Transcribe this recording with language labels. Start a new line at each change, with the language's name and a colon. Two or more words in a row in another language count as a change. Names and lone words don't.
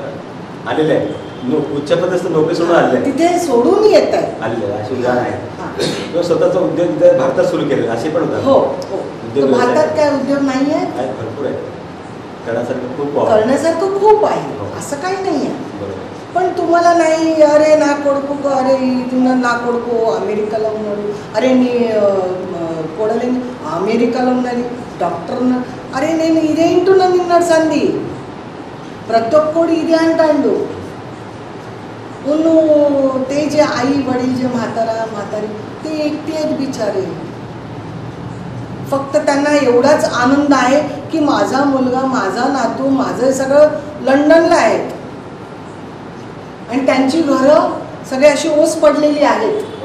Marathi: आलेले आहेत, उच्चपदस्थ नोकरी सोडून आलेले, तिथे सोडून येत आहेत, आलेले अशी उदाहरण आहेत. स्वतःचा उद्योग इथे भारतात सुरू केले असे पण उदाहरण. हो, भारतात काय उद्योग नाही आहे? भरपूर आहे, करण्यासारखं खूप आहे, असं काही नाही आहे. पण तुम्हाला नाही, अरे
Telugu: నా కొడుకు, అరే నా కొడుకు అమెరికాలో ఉన్నాడు, అరే నీ కోడలేని అమెరికాలో ఉన్నది డాక్టర్, అరే నేను ఇదే ఇంటున్నా నిన్నాడు సంధి, ప్రతి ఒక్కడు ఇదే అంటాడు.
Marathi: ते जे आई वडील जे म्हातारी ते एकटे आहेत बिचारे. फक्त त्यांना एवढाच आनंद आहे की माझा मुलगा, माझा नातू, माझं सगळं लंडनला आहेत आणि त्यांची घरं सगळे अशी ओस पडलेली आहेत.